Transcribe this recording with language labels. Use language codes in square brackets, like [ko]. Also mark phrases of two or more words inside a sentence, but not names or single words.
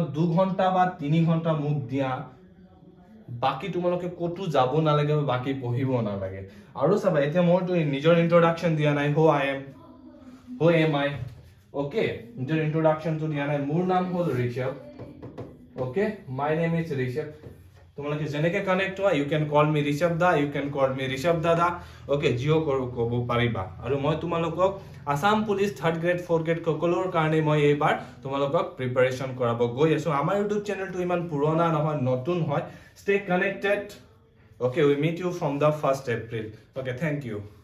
[as] 2 ঘন্টা বা 3 ঘন্টা মুখ দিয়া বাকি তোমালোকে কোটো যাব নালাগে বাকি পঢ়িব নালাগে আৰু চাবা এতিয়া মইটো নিজৰ ইন্ট্ৰোডাকশন দিয়া নাই হো [en] am I okay [as] নিজৰ ইন্ট্ৰোডাকশনটো দিয়া নাই মোৰ নাম হ'ল ঋষভ ওকে [en] my name is ঋষভ [as] তোমালোকে যেনেকে কানেক্ট হোৱা [en] you can call me ঋষভ da you can call me ঋষভ dada okay জিও [as] ক'ব পাৰিবা আৰু মই তোমালোকক আসাম পুলিচ [en] 3rd grade 4th grade [as] সকলোৰ কাৰণে মই এইবাৰ তোমালোকক প্ৰিপাৰেচন কৰাব গৈ আছো আমাৰ [en] YouTube channelটো [as] ইমান পুৰণা নহয় নতুন হয় [en] stay connected okay we meet you from the 1st April okay thank you